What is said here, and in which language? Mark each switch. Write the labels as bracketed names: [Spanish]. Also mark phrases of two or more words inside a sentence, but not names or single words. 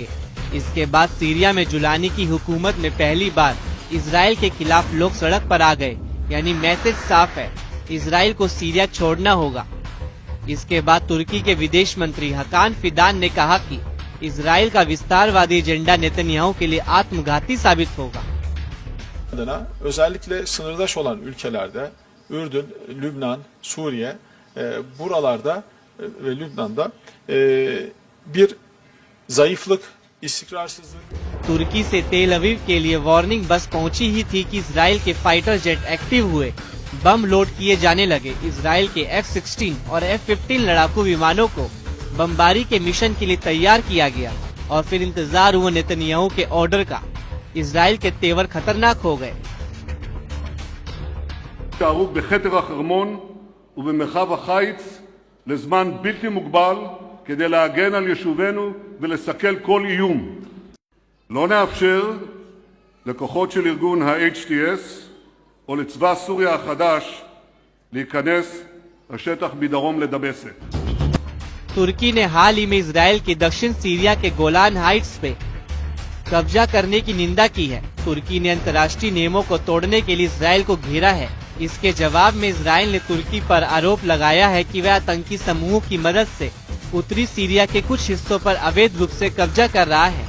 [Hindi] इसके बाद सीरिया में जुलानी की हुकूमत में पहली बार इजराइल के खिलाफ लोग सड़क पर आ गए, यानी मैसेज साफ है, इजराइल को सीरिया छोड़ना होगा। इसके बाद तुर्की के विदेश मंत्री हकान फिदान ने कहा कि इजराइल का विस्तारवादी एजेंडा नेतन्याहू के लिए आत्मघाती साबित होगा। [Turkish] Özellikle sınırdaş olan ülkelerde Ürdün, Lübnan, Suriye buralarda ve Lübnan'da bir zayıflık, istikrarsızlık. [Hindi] तुर्की से तेल अवीव के लिए वार्निंग बस पहुंची ही थी कि इजराइल के [English] fighter jet active [Hindi] हुए, बम लोड किए जाने लगे। इजराइल के F-16 और F-15 लड़ाकू विमानों को बमबारी के मिशन के लिए तैयार किया गया और फिर इंतजार हुआ नेतन्याहू के ऑर्डर का। इजराइल के तेवर खतरनाक हो गए। [Hebrew] בכתר החרמון ובמרחב החיץ לזמן בלתי מוגבל כדי להגן על יישובינו ולסכל כל איום. לא נאפשר לכוחות של ארגון ה-HTS או לצבא סוריה החדש להיכנס לשטח מדרום לדמשק. [Hindi] तुर्की ने हाल ही में इजराइल के दक्षिण सीरिया के गोलान हाइट्स पे कब्जा करने की निंदा की है। तुर्की ने अंतर्राष्ट्रीय नियमों को तोड़ने के लिए इजराइल को घेरा है। इसके जवाब में इजराइल ने तुर्की पर आरोप लगाया है कि वह आतंकी समूहों की मदद से उत्तरी सीरिया के कुछ हिस्सों पर अवैध रूप से कब्जा कर रहा है।